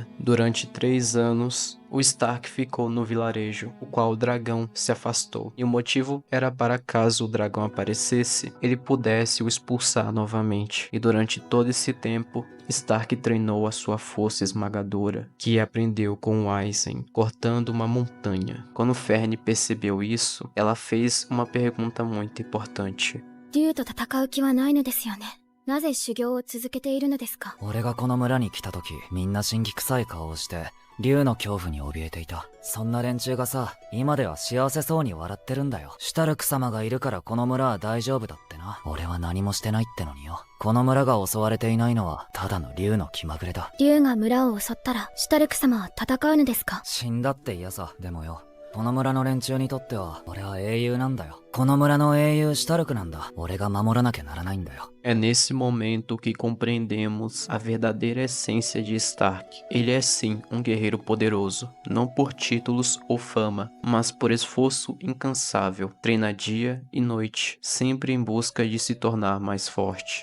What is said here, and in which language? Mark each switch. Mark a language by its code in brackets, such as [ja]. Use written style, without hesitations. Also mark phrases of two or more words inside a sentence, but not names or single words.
[pt] Durante 3 anos, o Stark ficou no vilarejo, o qual o dragão se afastou, e o motivo era para caso o dragão aparecesse, ele pudesse o expulsar novamente. E durante todo esse tempo, Stark treinou a sua força esmagadora, que aprendeu com o Aizen, cortando uma montanha. Quando Fern percebeu isso, ela fez uma pergunta muito importante. [ja] 竜と戦う気はないのですよね。なぜ修行を続けているのですか。俺がこの村に来た時、みんな神気臭い顔をして竜の恐怖に怯えていた。そんな連中がさ、今では幸せそうに笑ってるんだよ。シュタルク様がいるからこの村は大丈夫だってな。俺は何もしてないってのによ。この村が襲われていないのはただの竜の気まぐれだ。竜が村を襲ったらシュタルク様は戦うのですか。死んだって嫌さ。でもよ、この村の連中にとっては俺は英雄なんだよ。この村の英雄シュタルクなんだ。俺が守らなきゃならないんだよ。 [pt] É nesse momento que compreendemos a verdadeira essência de Stark. Ele é sim um guerreiro poderoso, não por títulos ou fama, mas por esforço incansável. Treina dia e noite, sempre em busca de se tornar mais forte.